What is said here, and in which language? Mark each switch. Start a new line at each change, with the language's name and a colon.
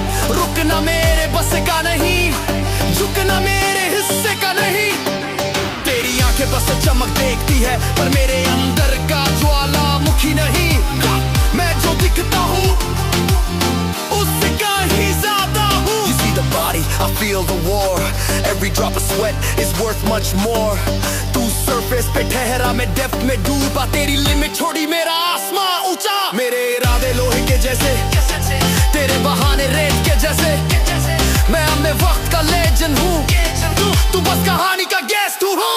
Hindi: रुकना मेरे बस का नहीं, झुकना मेरे हिस्से का नहीं। तेरी आंखें बस चमक देखती है, पर मेरे अंदर का ज्वालामुखी नहीं। मैं जो दिखता हूँ उससे कहीं ज्यादा हूँ।
English: You see the body, I feel the war. Every drop of sweat is worth much more.
Hindi: तू सरफेस पे ठहरा, मैं डेप्थ में डूबा। तेरी लिमिट छोड़ी, मेरा आसमां ऊंचा। मेरे इरादे लोहे के जैसे, तेरे बहाने रेत के जैसे। मैं अपने वक्त का लेजेंड हूँ, तू बस कहानी का गेस्ट हूँ।